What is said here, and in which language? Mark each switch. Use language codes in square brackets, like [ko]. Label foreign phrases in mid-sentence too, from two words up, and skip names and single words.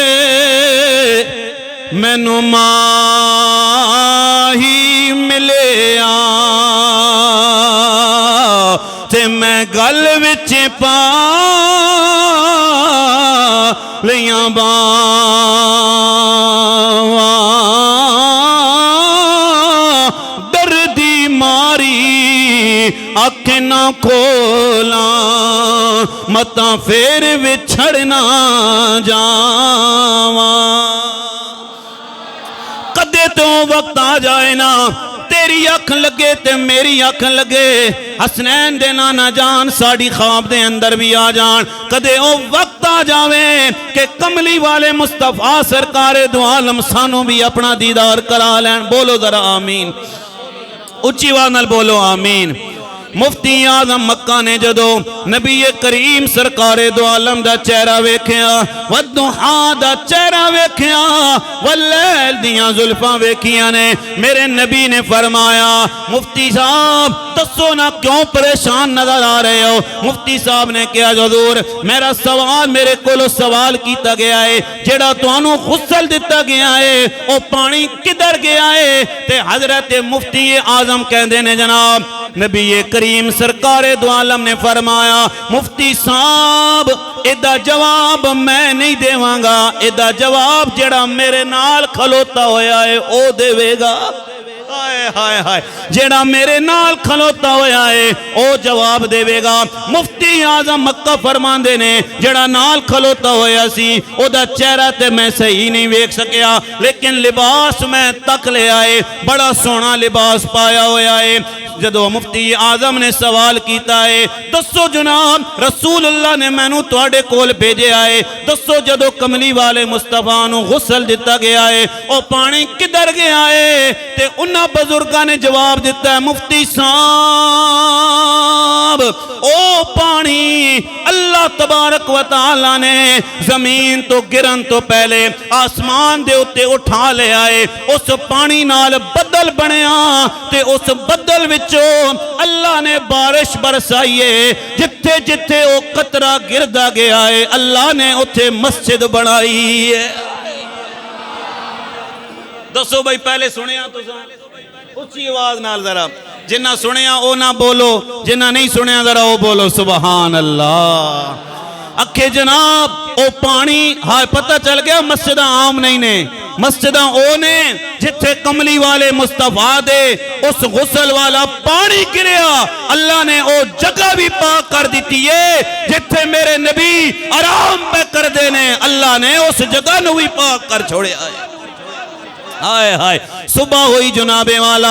[pa] مینوں ماہی ملے تے میں گل وچ پا لیاں دردی ماری اکھ نہ کھولاں متاں پھر وچھڑنا جاواں کدے تو وقت آ جائے نا تیری اکھ لگے تے میری اکھ لگے حسنین دے نانا جان ساڑی خواب دے اندر بھی آ جان کدے او وقت آ جاویں کہ کملی والے مصطفیٰ سرکار دو عالم سانوں بھی اپنا دیدار کرا لین بولو ذرا آمین اچھی آواز نال بولو آمین مفتی اعظم مکہ نے جدو نبی کریم سرکار دو عالم دا چہرہ ویکھیا والضحا دا چہرہ ویکھیا واللیل دیاں زلفاں ویکھیاں نے میرے نبی نے فرمایا مفتی صاحب دسو نا کیوں پریشان نظر آ رہے ہو مفتی صاحب نے کہا حضور میرا سوال میرے کولو سوال کیتا گیا ہے جڑا تانوں غسل دتا گیا ہے او پانی کدھر گیا ہے تے حضرت مفتی اعظم کہندے نے جناب نبی کریم سرکار دو عالم نے فرمایا مفتی صاحب ایدہ جواب میں نہیں دیواں گا ایدہ جواب جڑا میرے نال کھلوتا ہویا ہے او دے گا ہائے ہائے ہائے جڑا میرے نال کھلوتا ہویا ہے او جواب دے گا مفتی اعظم مکہ فرماندے نے جڑا نال کھلوتا ہویا سی او دا چہرہ تے میں صحیح نہیں ویکھ سکیا لیکن لباس میں تک لے آئے بڑا سونا لباس پایا ہویا ہے جدو مفتی اعظم نے سوال کیتا ہے دسو جناب رسول اللہ نے مینوں تواڈے کول بھیجے آئے دسو جدو کملی والے مصطفیٰ نو غسل دتا گیا ہے او پانی کدھر گیا ہے تے انہاں بزرگاں نے جواب دیتا ہے مفتی صاحب او پانی اللہ تبارک و تعالی نے زمین تو گرن تو پہلے آسمان دے اتے اٹھا لے آئے اس پانی نال بدل بنیا تے اس بدل وچ اللہ نے بارش برسائیے جتھے جتھے او قطرہ گردا گیا ہے اللہ نے اتھے مسجد بنائی ہے دسو بھائی پہلے سنیا تو اچھی آواز نال ذرا جنہ سنیا او نہ بولو جنہ نہیں سنیا ذرا او بولو سبحان اللہ اکھے جناب او پانی ہائے پتہ چل گیا مسجدہ عام نہیں نے مسجدہ او نے جتھے کملی والے مصطفیٰ دے اس غسل والا پانی گریا اللہ نے او جگہ بھی پاک کر دیتی ہے جتھے میرے نبی آرام پہ کر دینے اللہ نے اس جگہ نو بھی پاک کر چھوڑے آئے ہائے ہائے صبح ہوئی جناب والا